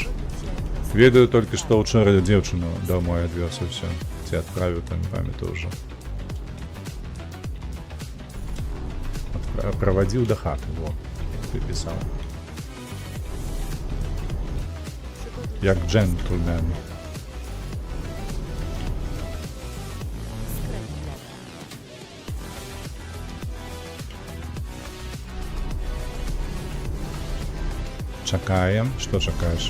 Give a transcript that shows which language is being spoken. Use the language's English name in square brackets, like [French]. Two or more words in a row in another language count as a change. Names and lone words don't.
[Belarusian] Ведаю толькі, што ўчора дзеўчыну домой адвёз і ўсё. Ці адправіў, там не памятаю ўжо. Правадзіў да хаты, во, ты пісаў. Як джентльмен. [Polish] Skręć w lewo. [Belarusian] Чакаем. Што чакаеш?